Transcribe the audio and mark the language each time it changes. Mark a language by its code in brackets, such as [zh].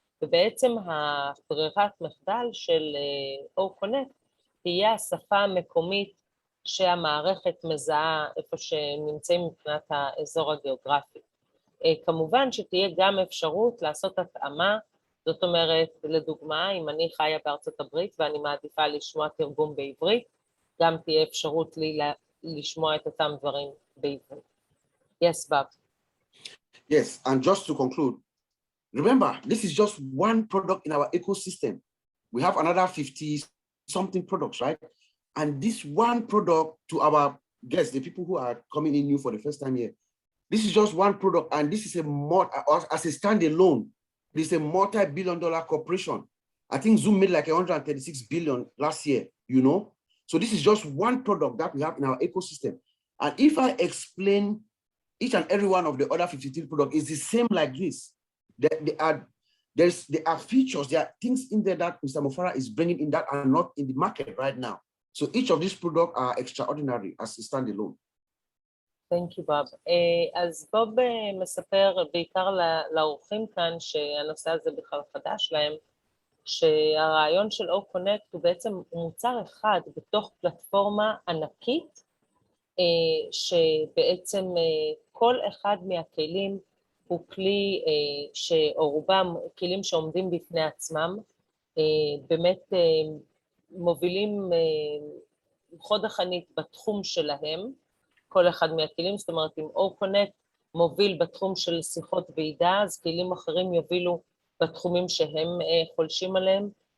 [he] ובעצם הברירת מחדל של OConnect תהיה השפה המקומית שהמערכת מזהה איפה שנמצאים מבחינת האזור הגיאוגרפי. כמובן שתהיה גם אפשרות לעשות התאמה, זאת אומרת, לדוגמה, אם אני חיה בארצות הברית ואני מעדיפה לשמוע תרגום בעברית, גם תהיה אפשרות לי לשמוע את אותם דברים בעברית. [en] Yes, Bob. Yes, and just to conclude, remember, this is just one product in our ecosystem. We have another 50-something products, right? And this one product to our guests, the people who are coming in new for the first time here, this is just one product, and this is as a standalone, this is a multi-billion-dollar corporation. I think Zoom made like 136 billion last year, you know? So this is just one product that we have in our ecosystem. And if I explain each and every one of the other 53 products is the same like this, there are features, there are things in there that Mr. Mufara is bringing in that are not in the market right now. So each of these products are extraordinary as a standalone. Thank you, Bob. [he] אז בוב מספר בעיקר לאורחים כאן שהנושא הזה בכלל חדש להם, שהרעיון של OConnect הוא בעצם מוצר אחד בתוך פלטפורמה ענקית, שבעצם כל אחד מהכלים הוא כלי או רובם כלים שעומדים בפני עצמם, באמת מובילים חוד החנית בתחום שלהם, כל אחד מהכלים, זאת אומרת, אם OConnect מוביל בתחום של שיחות ועידה, אז כלים אחרים יובילו בתחומים שהם חולשים עליהם.